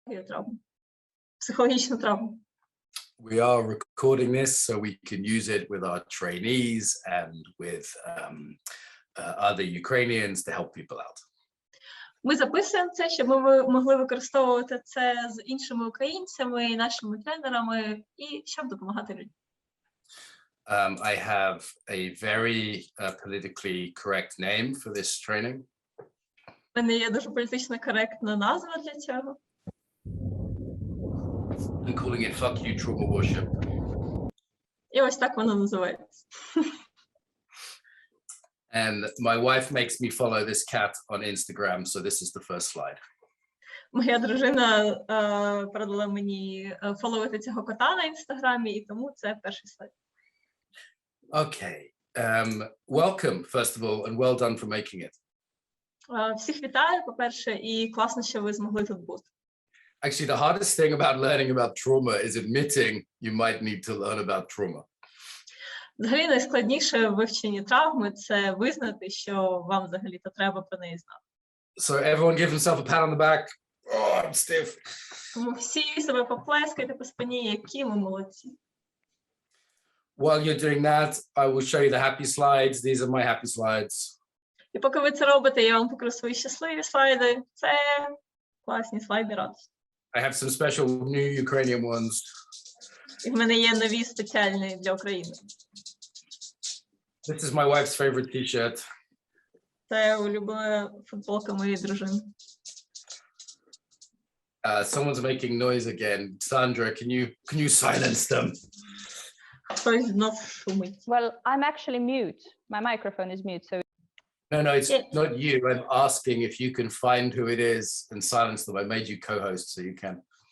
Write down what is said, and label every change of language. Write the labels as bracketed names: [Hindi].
[Ukrainian] травму, психологічну травму. [English] We are recording this so we can use it with our trainees and with other Ukrainians to help people out. [Ukrainian] Ми записуємо це, щоб ми могли використовувати це з іншими українцями, нашими тренерами і щоб допомагати людям. [English] I have a very politically correct name for this training. [Ukrainian] У мене є дуже політично коректна назва для цього. [English] I'm calling it "Fuck You Trauma Worship." [Ukrainian] І ось так воно називається. [English] And my wife makes me follow this cat on Instagram, so this is the first slide. [Ukrainian] Моя дружина порадила мені фоловити цього кота на інстаграмі, і тому це перший слайд. [English] Okay. Welcome, first of all, and well done for making it. [Ukrainian] Всіх вітаю, по-перше, і класно, що ви змогли тут бути. [English] Actually, the hardest thing about learning about trauma is admitting you might need to learn about trauma. [Ukrainian] Взагалі найскладніше в вивченні травми – це визнати, що вам взагалі-то треба про неї знати. [English] So everyone give himself a pat on the back. Oh, I'm stiff. [Ukrainian] Тому всі себе поплескайте по спині, які ми молодці. [English] While you're doing that, I will show you the happy slides. These are my happy slides. [Ukrainian] І поки ви це робите, я вам покажу свої щасливі слайди. Це класні слайди радості. [English] I have some special new Ukrainian ones. [Ukrainian] І в мене є нові спеціальні для України. [English] This is my wife's favorite t-shirt. [Ukrainian] Це улюблена футболка моєї дружини. [English] Someone's making noise again. Sandra, can you silence them? [Ukrainian] Хтось знов шумить. [English] Well, I'm actually mute. My microphone is mute, so. No, it's not you. I'm asking if you can find who it is and silence them. I made you co-host so you can.